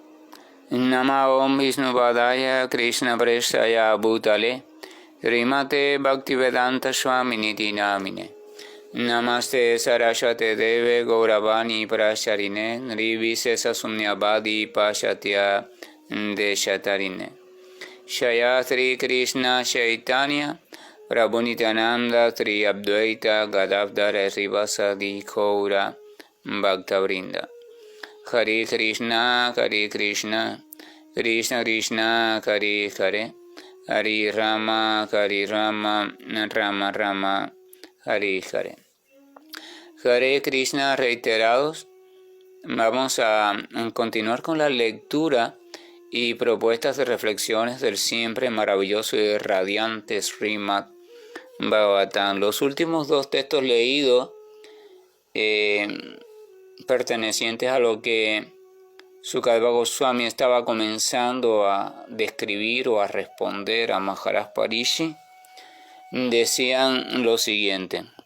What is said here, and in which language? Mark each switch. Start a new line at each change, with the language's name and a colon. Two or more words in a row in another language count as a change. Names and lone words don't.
Sanskrit: Nama Om Vishnupādaya Krishna Prestaya Bhutale Srimate Bhaktivedanta Swamini Namine Namaste Saraswate Deve Gauravani Pracharine Nirvisesa Sunyavadi Pashatya Deshatarine Shaya Sri Krishna Chaitanya Prabhu Nityananda Sri Advaita Gadadhara Srivasadi Gaura Bhaktavrinda. Hare Krishna, Hare Krishna, Krishna Krishna, Hare Hare, Hare Rama, Hare Rama, Rama Rama, Hare Hare. Hare Krishna
Spanish: reiterados. Vamos a continuar con la lectura y propuestas de reflexiones del siempre maravilloso y radiante Srimad Bhagavatam. Los últimos dos textos leídos pertenecientes a lo que Sukadeva Goswami estaba comenzando a describir o a responder a Maharaj Parishi, decían lo siguiente: